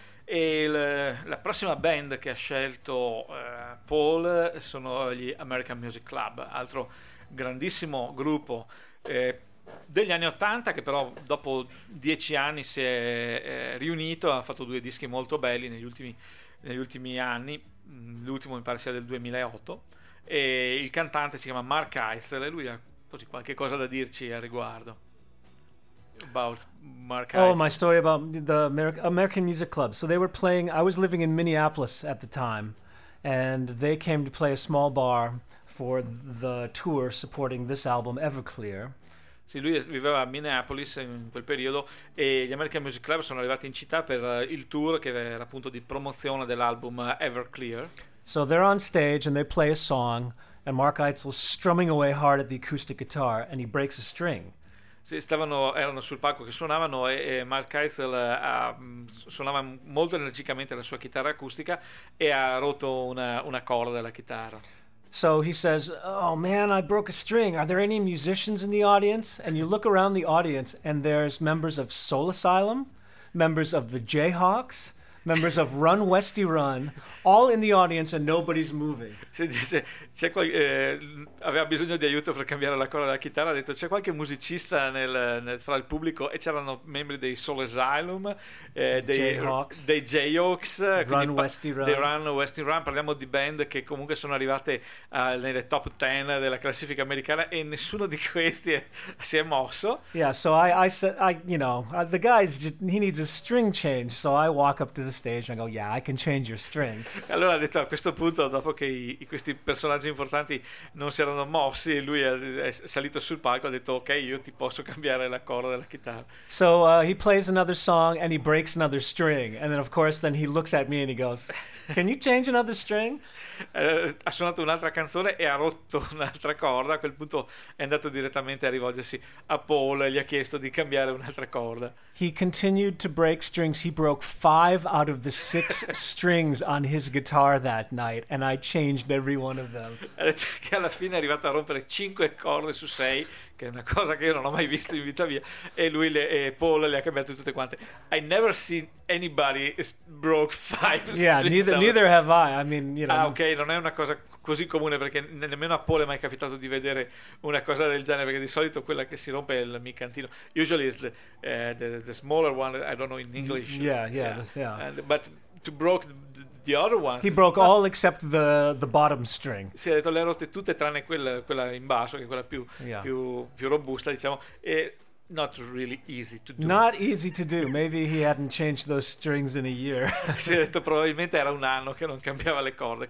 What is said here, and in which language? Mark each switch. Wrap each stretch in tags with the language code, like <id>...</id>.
<it>E la prossima band che ha scelto Paul sono gli American Music Club, altro grandissimo gruppo degli anni 80, che però dopo 10 anni si è riunito, ha fatto 2 dischi molto belli negli ultimi anni, l'ultimo mi pare sia del 2008, e il cantante si chiama Mark Heitzel e lui ha così qualche cosa da dirci al riguardo.</it> <en>About Mark Heitzel. Oh, my story about the American Music Club. So they were playing, I was living in Minneapolis at the time, and they came to play a small bar for the tour supporting this album Everclear.</en> <it>Sì, lui viveva a Minneapolis in quel periodo e gli American Music Club sono arrivati in città per il tour che era appunto di promozione dell'album Everclear.</it> <en>So they're on stage and they play a song and Mark Heitzel's strumming away hard at the acoustic guitar and he breaks a string.</en> <it>Sì, erano sul palco che suonavano e Mark Heitzel suonava molto energicamente la sua chitarra acustica e ha rotto una corda della chitarra.</it> <en>So he says, oh man, I broke a string. Are there any musicians in the audience? And you look around the audience and there's members of Soul Asylum, members of the Jayhawks, members of Run Westy Run, all in the audience and nobody's moving.</en> <it>Si dice, c'è qualche, aveva bisogno di aiuto per cambiare la corda della chitarra, ha detto c'è qualche musicista fra il pubblico, e c'erano membri dei Soul Asylum, dei J-Hawks, Run Westy Run. Run Westy Run, parliamo di band che comunque sono arrivate nelle top 10 della classifica americana e nessuno di questi si è mosso.</it> <en>Yeah, so I said, I, you know, the guy, he needs a string change, so I walk up to the stage and I go, yeah, I can change your string.</en> <it>Allora ha detto, a questo punto, dopo che questi personaggi importanti non si erano mossi, lui è salito sul palco, ha detto, ok, io ti posso cambiare la corda della chitarra.</it> <en>So he plays another song and he breaks another string, and then of course then he looks at me and he goes, can you change another string?</en> <it>Ha suonato un'altra canzone e ha rotto un'altra corda. A quel punto è andato direttamente a rivolgersi a Paul e gli ha chiesto di cambiare un'altra corda.</it> <en>He continued to break strings. He broke 5 out of the 6 strings on his guitar that night, and I changed every one of them.</en> <it>Ha detto che alla fine è arrivato a rompere 5 corde su 6, che è una cosa che io non ho mai visto in vita mia, e lui e Paul le ha cambiate tutte quante.</it> <en>I never seen anybody broke 5 strings. Yeah, neither have I. I mean, you know.</en> <it>Ah, ok, non è una cosa così comune, perché nemmeno a Paul è mai capitato di vedere una cosa del genere, perché di solito quella che si rompe è il micantino.</it> <en>Usually it's the smaller one, I don't know in English. Yeah. But to broke the other ones. He broke all except the bottom string.</en> <it>Si, ha detto le ha rotte tutte tranne quella in basso, che è quella più,</it> <en>yeah,</en> <it>più robusta, diciamo.</it> <en>E not really easy to do. Not easy to do. Maybe he hadn't changed those strings in a year.</en> <it>Si è detto probabilmente era un anno che non cambiava le corde.</it>